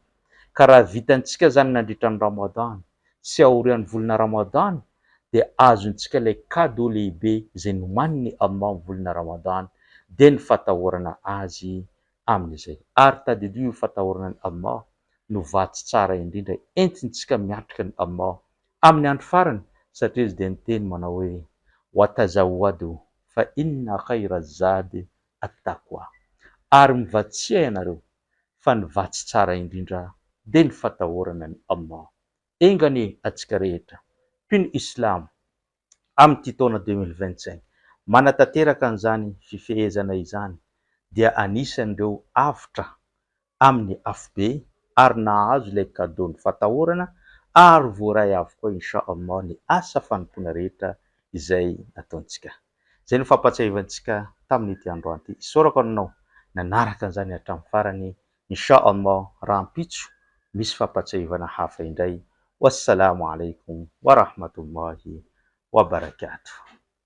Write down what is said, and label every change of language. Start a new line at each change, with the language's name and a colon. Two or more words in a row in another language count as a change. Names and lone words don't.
Malagasy: Ka raha vitantsika zany nandritra ny Ramadan sy aorian'ny volana Ramadan dia azontsika ilay cadeau lehibe izay nomaniny Allah amin'ny volana Ramadan, dia ny fatahorana azy amin'izay. Ary tadidio io fatahorana ny Allah no vatsy tsara indrindra entintsika miatrika ny Allah amin'ny andro farany, satria izy dia niteny manao hoe
Arabic: وتزودوا فإن خير الزاد التقوى.
Malagasy: Ary mivatsia ianareo fa ny vatsy tsara indrindra dia ny fatahorana ny Allah. Engany atsika rehetra mpino Islam amin'ity taona 2025 manatanteraka an'izany fifehezana izany dia anisan'ireo avotra amin'ny afobe ary nahazo ilay cadeau ny fatahorana ary voaray avokoa inshallah ny asa fanompoana rehetra izay nataontsika. Zay no fampatsiavantsika tamin'ity androany ity. Isaorako anao nanaraka an'izany hatramin'ny farany. Inshallah raha ampitso misy fampatsiavana hafa indray.
Arabic: والسلام عليكم ورحمة الله وبركاته.